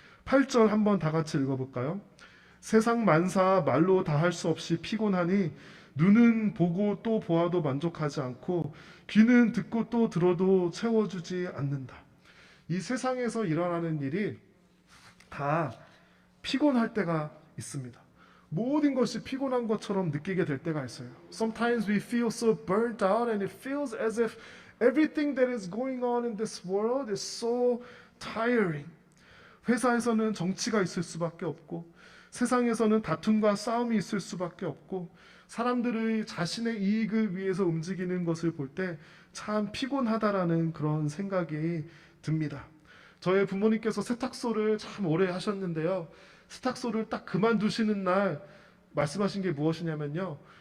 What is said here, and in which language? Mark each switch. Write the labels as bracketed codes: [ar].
[ko] 8절 한번 다 같이 읽어볼까요? 세상 만사 말로 다 할 수 없이 피곤하니 눈은 보고 또 보아도 만족하지 않고 귀는 듣고 또 들어도 채워주지 않는다. 이 세상에서 일어나는 일이 다 피곤할 때가 있습니다. 모든 것이 피곤한 것처럼 느끼게 될 때가 있어요. [en] Sometimes we feel so burnt out and it feels as if everything that is going on in this world is so tiring. [ko] 회사에서는 정치가 있을 수밖에 없고 세상에서는 다툼과 싸움이 있을 수밖에 없고 사람들의 자신의 이익을 위해서 움직이는 것을 볼 때 참 피곤하다라는 그런 생각이 듭니다. 저의 부모님께서 세탁소를 참 오래 하셨는데요. 세탁소를 딱 그만두시는 날 말씀하신 게 무엇이냐면요.